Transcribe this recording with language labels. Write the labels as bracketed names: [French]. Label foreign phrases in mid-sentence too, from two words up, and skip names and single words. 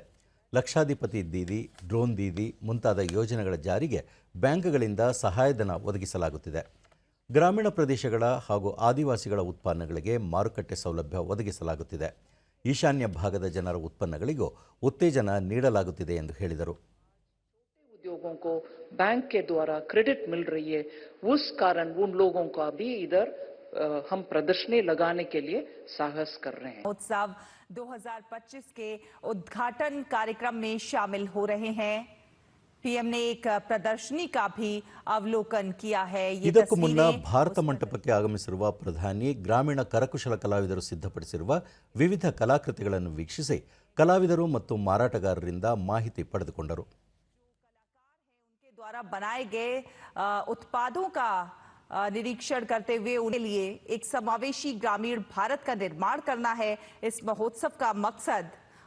[Kannada] ಲಕ್ಷಾಧಿಪತಿ ದೀದಿ, ಡ್ರೋನ್ ದೀದಿ ಮುಂತಾದ ಯೋಜನೆಗಳ ಜಾರಿಗೆ ಬ್ಯಾಂಕ್ಗಳಿಂದ ಸಹಾಯಧನ ಒದಗಿಸಲಾಗುತ್ತಿದೆ. ಗ್ರಾಮೀಣ ಪ್ರದೇಶಗಳ ಹಾಗೂ ಆದಿವಾಸಿಗಳ ಉತ್ಪನ್ನಗಳಿಗೆ ಮಾರುಕಟ್ಟೆ ಸೌಲಭ್ಯ ಒದಗಿಸಲಾಗುತ್ತಿದೆ. ಈಶಾನ್ಯ ಭಾಗದ ಜನರ ಉತ್ಪನ್ನಗಳಿಗೂ ಉತ್ತೇಜನ ನೀಡಲಾಗುತ್ತಿದೆ ಎಂದು ಹೇಳಿದರು. [Hindi] उद्योगों को बैंक के द्वारा क्रेडिट मिल रही है, उस कारण उन लोगों का भी इधर हम प्रदर्शनी लगाने के लिए साहस कर रहे हैं. उत्सव 2025 के उद्घाटन कार्यक्रम में शामिल हो रहे हैं. पीएम ने एक प्रदर्शनी का भी अवलोकन किया है. [Kannada] ಇದಕ್ಕೂ ಮುನ್ನ ಭಾರತ ಮಂಟಪಕ್ಕೆ ಆಗಮಿಸಿರುವ ಪ್ರಧಾನಿ ಗ್ರಾಮೀಣ ಕರಕುಶಲ ಕಲಾವಿದರು ಸಿದ್ಧಪಡಿಸಿರುವ ವಿವಿಧ ಕಲಾಕೃತಿಗಳನ್ನು ವೀಕ್ಷಿಸಿ ಕಲಾವಿದರು ಮತ್ತು ಮಾರಾಟಗಾರರಿಂದ ಮಾಹಿತಿ ಪಡೆದುಕೊಂಡರು. [Hindi] उनके द्वारा बनाए गए उत्पादों का निरीक्षण करते हुए उनके लिए एक समावेशी ग्रामीण भारत का निर्माण करना है इस महोत्सव का मकसद.